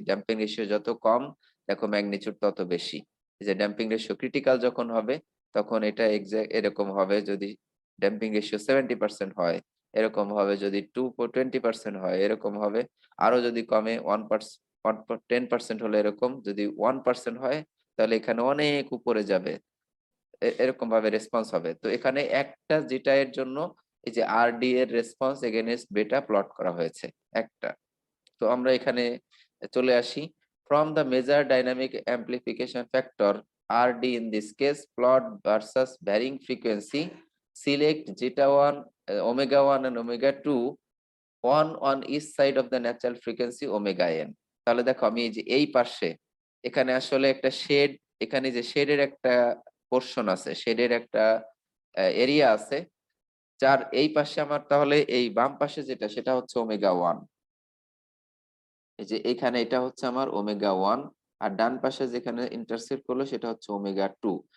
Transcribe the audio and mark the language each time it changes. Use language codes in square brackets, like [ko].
[bn] Damping ratio যত কম দেখো magnitude তত বেশি। এই যে ড্যাম্পিং রেশিও ক্রিটিক্যাল যখন হবে তখন এটা এক্সাক্ট এরকম হবে, যদি ড্যাম্পিং রেশিও 70% হয় এরকম হবে, যদি 20% হয় এরকম হবে, আরো যদি কমে 10% হলে এরকম, যদি 1% হয় তাহলে এখানে অনেক উপরে যাবে, এরকম ভাবে রেসপন্স হবে। তো এখানে একটা যেটা এর জন্য এই যে আরডি এর রেসপন্স এগেইনস্ট বেটা প্লট করা হয়েছে একটা। তো আমরা এখানে চলে আসি। [en] From the measure dynamic amplification factor RD in this case, plot versus varying frequency, select zeta 1, omega 1 and omega 2, one on each side of the natural frequency omega n। [bn] তাহলে দেখো আমি এই যে এই পাশে এখানে আসলে একটা শেড, এখানে যে শেডের একটা পোরশন আছে, শেডের একটা এরিয়া আছে, যার এই পাশে আমার, তাহলে এই বাম পাশে যেটা সেটা হচ্ছে ওমেগা 1, এই যে এখানে এটা হচ্ছে আমার ওমেগা 1, আর ডান পাশে যেখানে ইন্টারসেক্ট করলো সেটা হচ্ছে ওমেগা 2।